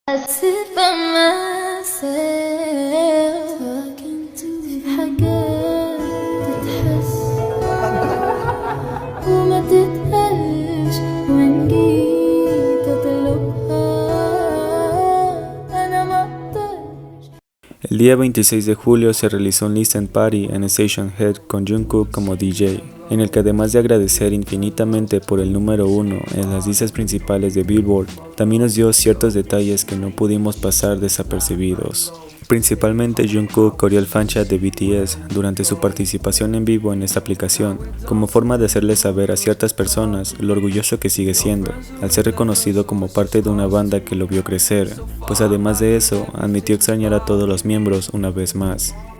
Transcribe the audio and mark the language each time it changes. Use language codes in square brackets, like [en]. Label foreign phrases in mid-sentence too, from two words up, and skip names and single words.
[en] sit by myself talking to [ar] حاجات تتحس وما تتقالش وإن جيت أطلبها أنا مقدرش. [es] El día 26 de julio se realizó un [en] Listen Party [es] en Station Head con Jungkook como DJ, en el que además de agradecer infinitamente por el número 1 en las listas principales de Billboard, también nos dio ciertos detalles que no pudimos pasar desapercibidos. Principalmente Jungkook corrió el fanchat de BTS durante su participación en vivo en esta aplicación, como forma de hacerles saber a ciertas personas lo orgulloso que sigue siendo, al ser reconocido como parte de una banda que lo vio crecer, pues además de eso, admitió extrañar a todos los miembros una vez más.